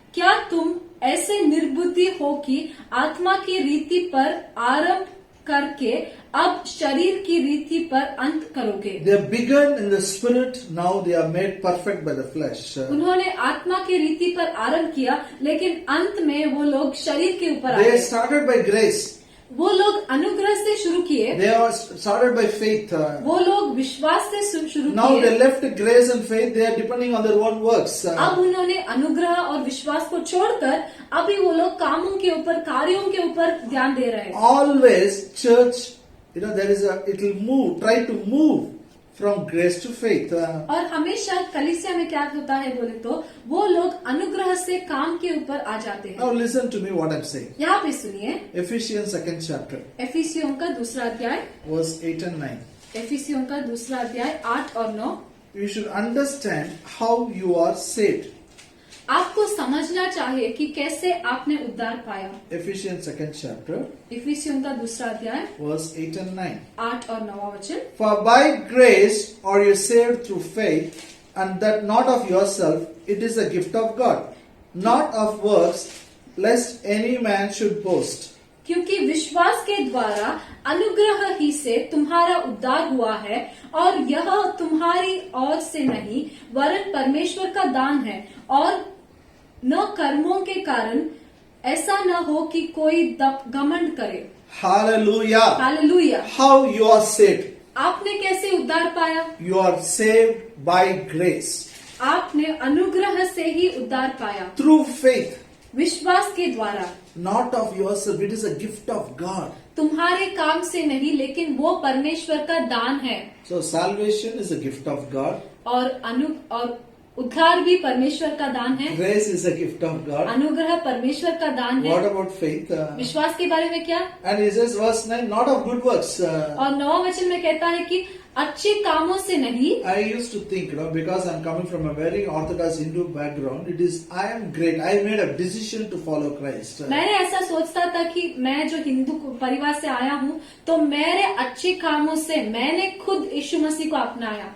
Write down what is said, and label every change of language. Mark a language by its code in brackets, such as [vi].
[hi] क्या तुम ऐसे निर्बुद्धि हो कि आत्मा की रीति पर आरंभ करके अब शरीर की रीति पर अंत करोगे? [en] They have begun in the Spirit, now they are made perfect by the flesh. [hi] उन्होंने आत्मा की रीति पर आरंभ किया, लेकिन अंत में वो लोग शरीर के ऊपर [en] They [hi] आए। [en] started by grace. [hi] वो लोग अनुग्रह से शुरू किए, [en] They are started by faith. [hi] वो लोग विश्वास से शुरू [en] Now they [hi] किए। [en] left grace and faith. They are depending on their own works. [hi] अब उन्होंने अनुग्रह और विश्वास को छोड़कर अभी वो लोग कामों के ऊपर, कार्यों के ऊपर ध्यान दे रहे हैं। [en] Always church, it will move, try to move from grace to faith. [hi] और हमेशा कलीसिया में क्या होता है बोले तो वो लोग अनुग्रह से काम के ऊपर आ जाते हैं। [en] Now listen to me what I'm saying. [hi] यहाँ पे सुनिए, [en] Ephesians 2nd chapter, [hi] एफिसियों का 2रा अध्याय, [en] verse 8 and 9. [hi] एफिसियों का 2रा अध्याय 8 और 9। [en] You should understand how you are saved. [hi] आपको समझना चाहिए कि कैसे आपने उद्धार पाया। [en] Ephesians 2nd chapter, [hi] इफिसियों का 2रा अध्याय [en] verse 8 and 9. [hi] 8 और 9 वचन। [en] For by grace are you saved through faith, and that not of yourself, it is a gift of God, not of works, lest any man should boast. [hi] क्योंकि विश्वास के द्वारा अनुग्रह ही से तुम्हारा उद्धार हुआ है, और यह तुम्हारी ओर से नहीं वरन परमेश्वर का दान है, और न कर्मों के कारण, ऐसा न हो कि कोई घमंड करे। [en] Hallelujah. [hi] Hallelujah. [en] How you are saved? [hi] आपने कैसे उद्धार पाया? [en] You are saved by grace. [hi] आपने अनुग्रह से ही उद्धार पाया, [en] Through faith. [hi] विश्वास के द्वारा। [en] Not of yourself. It is a gift of God. [hi] तुम्हारे काम से नहीं, लेकिन वो परमेश्वर का दान है। [en] So salvation is a gift of God. [hi] और उद्धार भी परमेश्वर का दान है। [en] Grace is a gift of God. [hi] अनुग्रह परमेश्वर का दान है। [en] What about faith? [hi] विश्वास के बारे में क्या? [en] And he says verse 9, not of good works. [hi] और 9 वचन में कहता है कि अच्छे कामों से नहीं। [en] I used to think, because I'm coming from a very orthodox Hindu background, it is, I am great. I made a decision to follow Christ. [hi] मैंने ऐसा सोचता था कि मैं जो हिंदू परिवार से आया हूँ, तो मेरे अच्छे कामों से मैंने खुद यीशु मसीह को अपनाया।